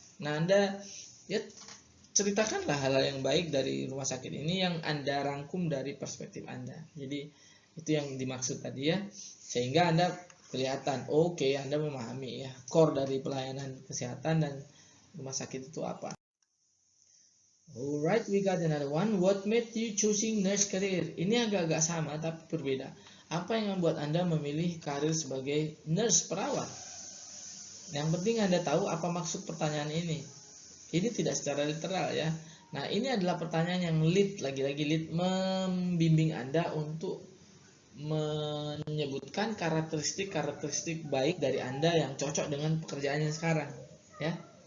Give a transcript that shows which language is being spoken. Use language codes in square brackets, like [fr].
[id] Nah, Anda ya ceritakanlah hal-hal yang baik dari rumah sakit ini yang Anda rangkum dari perspektif Anda. Jadi itu yang dimaksud tadi ya, sehingga Anda kelihatan oke, Anda memahami ya core dari pelayanan kesehatan dan rumah sakit itu apa. [en] Alright, we got another one. What made you choosing nurse career? [id] Ini agak-agak sama tapi berbeda. Apa yang membuat Anda memilih karir sebagai nurse perawat? Yang penting Anda tahu apa maksud pertanyaan ini. Ini tidak secara literal ya. Nah, ini adalah pertanyaan yang lead, lagi-lagi lead membimbing Anda untuk menyebutkan karakteristik baik dari Anda yang cocok dengan pekerjaannya sekarang ya.